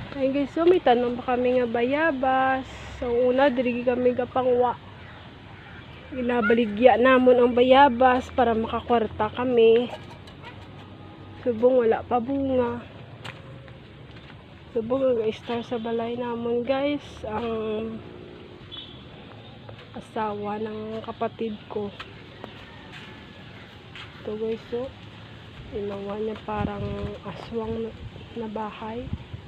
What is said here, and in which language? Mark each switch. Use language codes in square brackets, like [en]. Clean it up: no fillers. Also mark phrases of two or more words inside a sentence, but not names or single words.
[hil] Ay guys, so may tanong pa kami nga bayabas. So una, diri kami kapangwa. Inabaligya namon ang bayabas para makakwarta kami. Subong wala pa bunga. Subong nag-star sa balay namon guys. [tl] Ang asawa ng kapatid ko. Ito guys, so ginawa niya parang aswang na bahay.